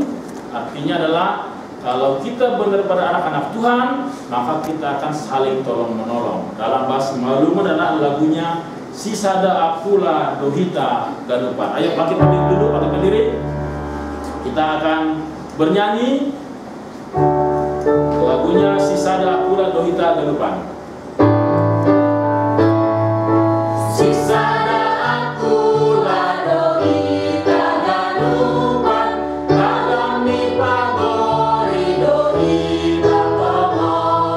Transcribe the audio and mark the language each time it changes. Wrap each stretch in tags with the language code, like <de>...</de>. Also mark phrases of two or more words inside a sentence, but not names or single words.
<id>Artinya adalah kalau kita benar-benar anak-anak Tuhan, maka kita akan saling tolong menolong. Dalam bahasa Simalungun adalah lagunya Sisada Akula Dohita Ganupan. Ayo bangkit berdiri dulu, bangkit berdiri. Kita akan bernyanyi lagunya Sisada Akula Dohita Ganupan.</id> <bts>Sisada Akula Dohita Ganupan, Kagami Pagori Dohita Tomon,</bts>